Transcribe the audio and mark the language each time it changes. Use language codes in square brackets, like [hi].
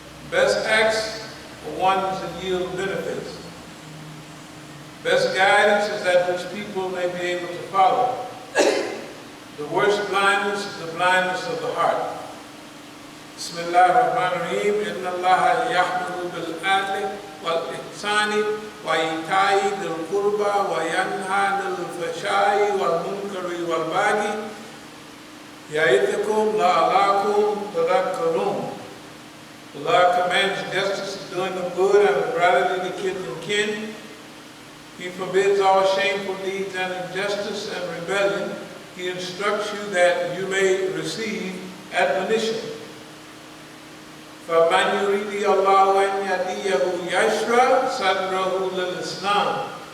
[en] Best acts are ones that yield benefits. Best guidance is that which people may be able to follow. The worst blindness is the blindness of the heart. [ar] Bismillah ar-Rahman ar-Rahim. Inna Allah yahmuru bil-adli wal-ihsani وَإِيتَاءِ ذِي الْقُرْبَى وَيَنْهَى عَنِ الْفَحْشَاءِ وَالْمُنكَرِ وَالْبَغْيِ يَعِظُكُمْ لَعَلَّكُمْ تَذَكَّرُونَ. [en] Allah commands justice, doing the good, and liberality to kids and kin. He forbids all shameful deeds and injustice and rebellion. He instructs you that you may receive admonition. [ar] فَمَنْ يُرِيدِ اللَّهُ أَنْ يَهْدِيَهُ يَشْرَحْ صَدْرَهُ لِلْإِسْلَامِ.